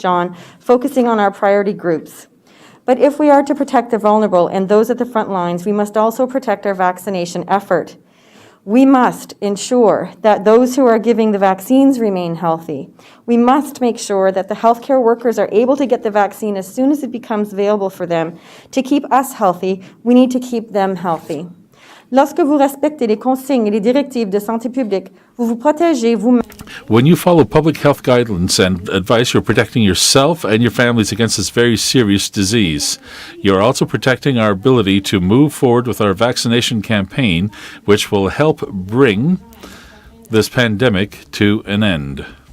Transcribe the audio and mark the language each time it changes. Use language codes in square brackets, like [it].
[en] John, focusing on our priority groups. But if we are to protect the vulnerable and those at the front lines, we must also protect our vaccination effort. We must ensure that those who are giving the vaccines remain healthy. We must make sure that the healthcare workers are able to get the vaccine as soon as it becomes available for them. To keep us healthy, we need to keep them healthy. [fr] Lorsque vous respectez les consignes et les directives de santé publique, vous vous protégez vous-même. [en] When you follow public health guidelines and advice, you're protecting yourself and your families against this very serious disease. You're also protecting our ability to move forward with our vaccination campaign, which will help bring this pandemic to an end.